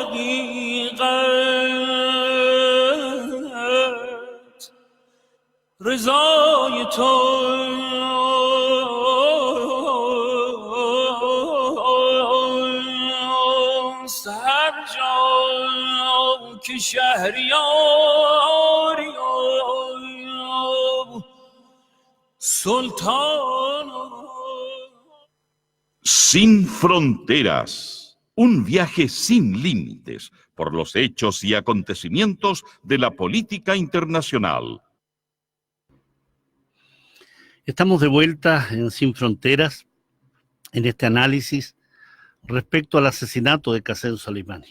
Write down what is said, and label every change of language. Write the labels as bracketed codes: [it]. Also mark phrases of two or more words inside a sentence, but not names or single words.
[fa] حقیقت رضای توست هر جا که شهریاری سلطان. [es] Sin fronteras, un viaje sin límites por los hechos y acontecimientos de la política internacional. Estamos de vuelta en Sin Fronteras, en este análisis respecto al asesinato de Qasem Soleimani.